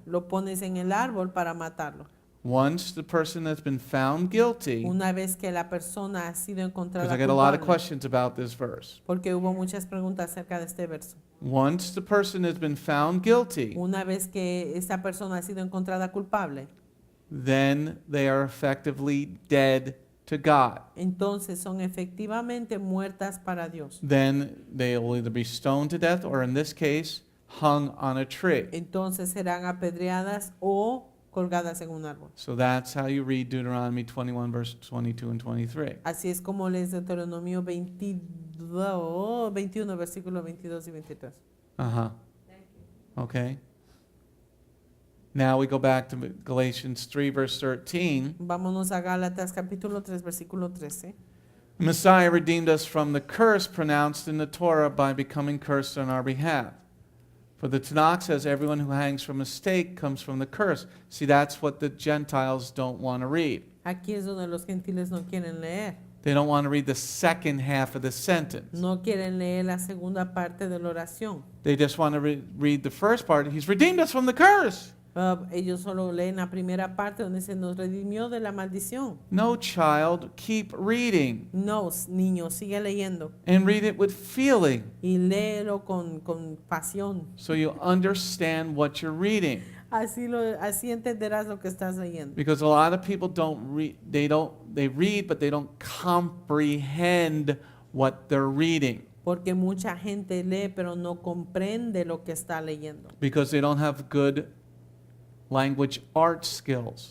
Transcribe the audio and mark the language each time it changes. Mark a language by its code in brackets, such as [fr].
[es] lo pones en el árbol para matarlo. [en] Once the person has been found guilty, [es] Una vez que la persona ha sido [en] because [es] encontrada [en] I get a lot of [es] culpable, [en] questions about this verse. [es] porque hubo muchas preguntas acerca de este verso. [en] Once the person has been found guilty, [es] Una vez que esta persona ha sido encontrada culpable, [en] then they are effectively dead to God. [es] entonces son efectivamente muertas para Dios. [en] Then they will either be stoned to death, or in this case, hung on a tree. [es] Entonces serán apedreadas o colgadas en un árbol. [en] So that's how you read Deuteronomy 21, verse 22 and 23. [es] Así es como lees Deuteronomio 21, versículos 22 y 23. Uh-huh. [en] Thank you. Okay. Now we go back to Galatians 3, verse 13. [es] Vámonos a Gálatas capítulo 3, versículo 13. [en] Messiah redeemed us from the curse pronounced in the Torah by becoming cursed on our behalf. For the Tanakh says everyone who hangs from a stake comes from the curse. See, that's what the Gentiles don't want to read. [es] Aquí es donde los gentiles no quieren leer. [en] They don't want to read the second half of the sentence. [es] No quieren leer la segunda parte de la oración. [en] They just want to read the first part. He's redeemed us from the curse. [es] Ellos solo leen la primera parte donde se nos redimió de la maldición. [en] No, child, keep reading. [es] No, niño, sigue leyendo [en] And read it with feeling, [es] y léelo con pasión [en] so you understand what you're reading. [es] Así entenderás lo que estás leyendo. [en] Because a lot of people don't read, they read, but they don't comprehend what they're reading. [es] Porque mucha gente lee, pero no comprende lo que está leyendo. [en] Because they don't have good language arts skills.